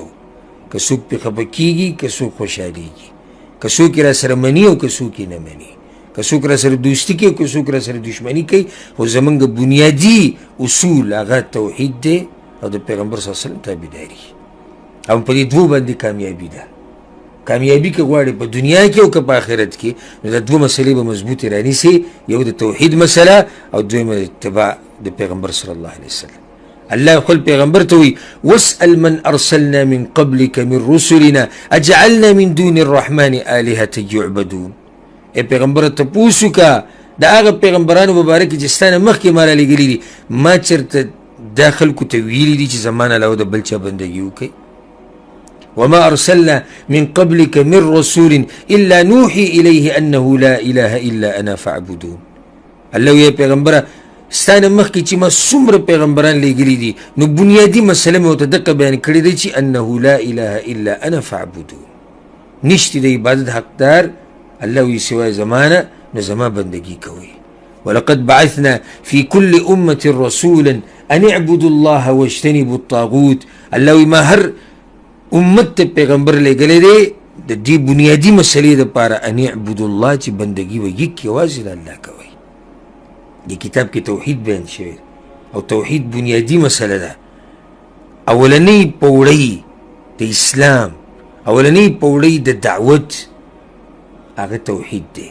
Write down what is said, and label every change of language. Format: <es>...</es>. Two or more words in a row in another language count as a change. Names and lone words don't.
<ps>که څوک پې خفه کېږي، که څوک خوشحالېږي، که څوک یې را سره مني او که څوک یې نه مني، که څوک را سره دوستي کوي او که څوک را سره دشمني کوي، خو زموږ بنیادي اصول هغه توحید دی او د پیغمبر</ps> <ar>صلی الله علیه وسلم</ar> <ps>تابعداري. او په دې دوو باندې کامیابي ده. کامیابي که غواړې په دنیا کې او که په آخرت کې، نو دا دوه مسلې به مضبوطې رانیسي، یو د توحید مسله او دویمه د اتباع د پیغمبر</ps> <ar>صلی الله علیه وسلم.</ar> <ps>الله خپل پیغمبر ته وایي</ps> <ar>واسأل من ارسلنا من قبلك من رسلنا اجعلنا من دون الرحمن آلهة يعبدون.</ar> <ps>ای پیغمبر تپوس وکړه د هغه پیغمبرانو مبارک چې ستا نه مخکې ما رالیږلي دي، ما چېرته دا خلکو ته ویلي دي چې زما نه علاوه د بل چا بندګي وکړئ.</ps> <ar>وما ارسلنا من قبلك من رسول الا نوحي اليه انه لا اله الا انا فاعبدون.</ar> <ps>الله وی پیغمبره ستا نه مخکې چې ما څومره پیغمبران لیږلي دي، نو بنیادي مسله مې ورته دقه بیان کړې دی چې</ps> <ar>انه لا اله الا انا فاعبدون.</ar> <ps>نشته د عبادت حقدار الله وی سوای زمانه، نو زما بندګي کوئ.</ps> <ar>ولقد بعثنا في كل امه رسولا ان اعبدوا الله واجتنبوا الطاغوت.</ar> <ps>الله وی ما هر امت ته پیغمبر لګلې دی د دې بنیادي مسلې دپاره</ps> <ar>ان اعبدوا الله،</ar> <ps>چې بندګي ویږي یوازې د الله کوئ. دې کتاب کې توحید بیان شوی او توحید بنیادي مسله ده. اولنۍ پوړۍ د اسلام، اولنۍ پوړۍ د دعوت هغه توحید دی.</ps>